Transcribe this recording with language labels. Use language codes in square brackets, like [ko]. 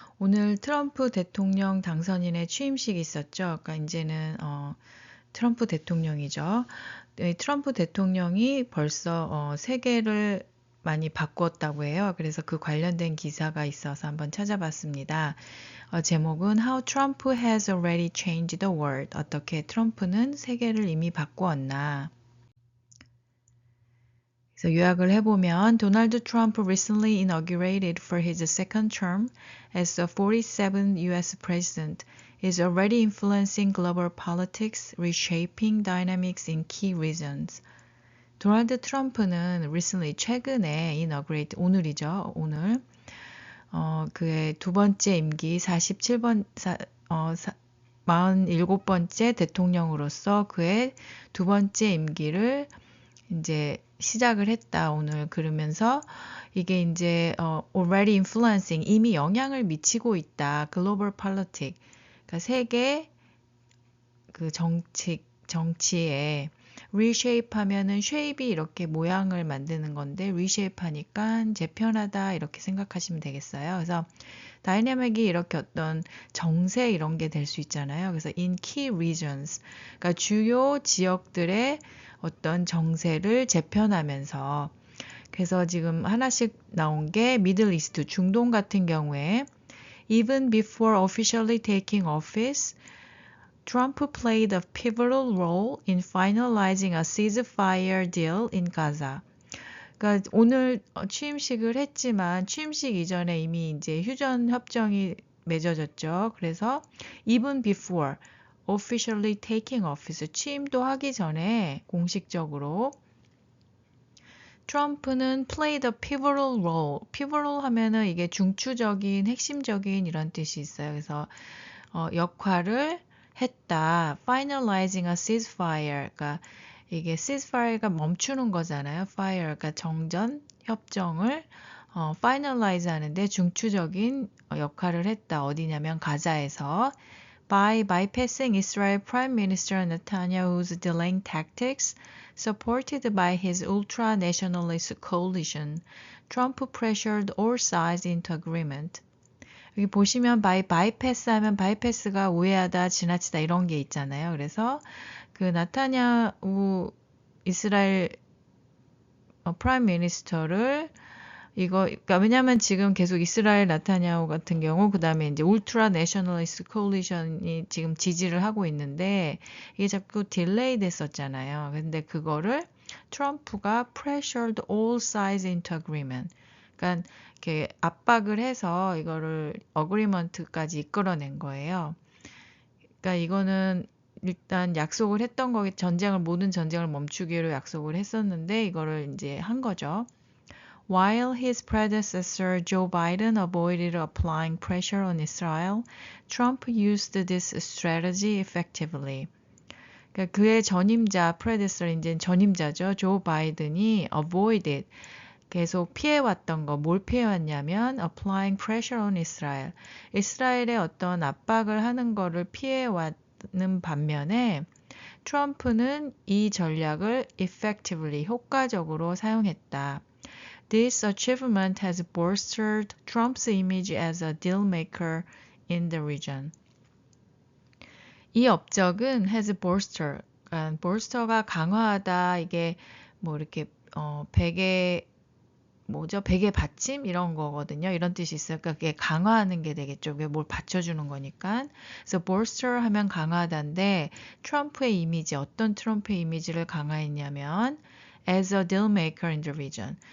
[ko] 오늘 트럼프 대통령 당선인의 취임식이 있었죠. 그러니까 이제는 트럼프 대통령이죠. 네, 트럼프 대통령이 벌써 세계를 많이 바꾸었다고 해요. 그래서 그 관련된 기사가 있어서 한번 찾아봤습니다. 제목은 [en] How Trump has already changed the world. [ko] 어떻게 트럼프는 세계를 이미 바꾸었나. 그래서 요약을 해보면 [en] Donald Trump recently inaugurated for his second term as the 47th U.S. president is already influencing global politics, reshaping dynamics in key regions. [ko] 도널드 트럼프는 recently 최근에 inaugurate 오늘이죠. 오늘 그의 두 번째 임기 47번째 대통령으로서 그의 두 번째 임기를 이제 시작을 했다, 오늘. 그러면서 이게 이제 [en] already influencing, [ko] 이미 영향을 미치고 있다. [en] global politics, [ko] 그러니까 세계 그 정치에 reshape 하면은 shape이 이렇게 모양을 만드는 건데 reshape 하니까 재편하다 이렇게 생각하시면 되겠어요. 그래서 다이내믹이 이렇게 어떤 정세 이런 게 될 수 있잖아요. 그래서 in key regions, 그러니까 주요 지역들의 어떤 정세를 재편하면서, 그래서 지금 하나씩 나온 게 미들 이스트, 중동 같은 경우에 [en] even before officially taking office, Trump played a pivotal role in finalizing a ceasefire deal in Gaza. [ko] 그러니까 오늘 취임식을 했지만 취임식 이전에 이미 이제 휴전 협정이 맺어졌죠. 그래서 [en] even before officially taking office, [ko] 취임도 하기 전에 공식적으로 트럼프는 [en] played a pivotal role. [ko] pivotal 하면은 이게 중추적인, 핵심적인 이런 뜻이 있어요. 그래서 역할을 했다. [en] finalizing a ceasefire. [ko] 그러니까 이게 ceasefire가 멈추는 거잖아요. fire, 그러니까 정전, 협정을 finalize 하는데 중추적인 역할을 했다. 어디냐면 가자에서 [en] by bypassing Israel Prime Minister Netanyahu's delaying tactics, supported by his ultra-nationalist coalition, Trump pressured all sides into agreement. [ko] 여기 보시면 bypass 하면 bypass가 우회하다, 지나치다 이런 게 있잖아요. 그래서 그 나타냐후 이스라엘 프라임 미니스터를 그러니까 왜냐면 지금 계속 이스라엘 나타냐후 같은 경우, 그 다음에 이제 울트라 내셔널리스트 콜리션이 지금 지지를 하고 있는데 이게 자꾸 딜레이 됐었잖아요. 근데 그거를 트럼프가 [en] pressured all sides into agreement. [ko] 그러니까 이렇게 압박을 해서 이거를 어그리먼트까지 이끌어낸 거예요. 그러니까 이거는 일단 약속을 했던 거기, 모든 전쟁을 멈추기로 약속을 했었는데 이거를 이제 한 거죠. [en] While his predecessor Joe Biden avoided applying pressure on Israel, Trump used this strategy effectively. [ko] 그러니까 그의 전임자, predecessor, 이제 전임자죠. 조 바이든이 avoided, 계속 피해왔던 거, 뭘 피해왔냐면 [en] applying pressure on Israel. [ko] 이스라엘의 어떤 압박을 하는 거를 피해왔는 반면에 트럼프는 이 전략을 effectively, 효과적으로 사용했다. [en] This achievement has bolstered Trump's image as a deal maker in the region. [ko] 이 업적은 has bolstered, 그러니까 bolster가 강화하다, 이게 뭐 이렇게 베개 베개 받침 이런 거거든요. 이런 뜻이 있어요. 그러니까 그게 강화하는 게 되겠죠. 그게 뭘 받쳐주는 거니까. 그래서 bolster 하면 강화하다인데 트럼프의 이미지, 어떤 트럼프의 이미지를 강화했냐면 [en] as a deal maker in the region.